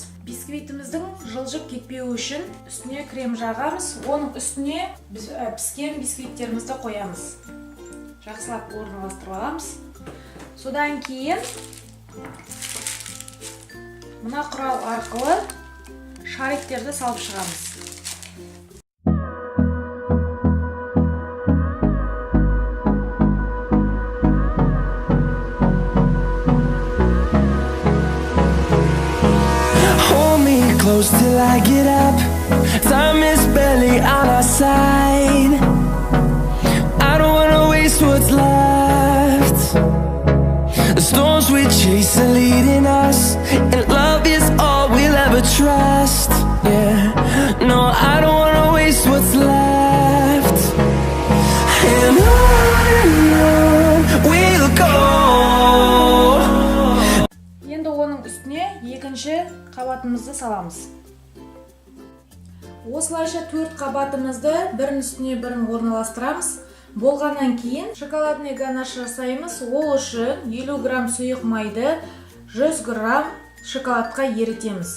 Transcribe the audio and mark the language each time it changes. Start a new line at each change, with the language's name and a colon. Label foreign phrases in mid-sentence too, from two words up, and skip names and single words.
Kazakh: Бисквитіміздің жылжып кетпеуі үшін үстіне крем жағамыз. Оның үстіне піскен бисквиттерімізді қоямыз. Жақсылап орналастырып аламыз. Содан кейін мына құрал арқылы шариктерді салып шығамыз.
English: Close till I get up. Time is barely on our side. I don't wanna waste what's left. The storms we chase are leading us, and love is all we'll ever trust. Yeah, no, I don't wanna waste what's left. And on we'll go.
Kazakh: Енді оның үстіне екінші қабатымызды саламыз. Осылайша 4 қабатымызды бірін үстіне бірін орналастырамыз. Болғаннан кейін шоколадный ганаш жасаймыз. Ол үшін 50 грамм сұйық майды 100 грамм шоколадқа ерітеміз.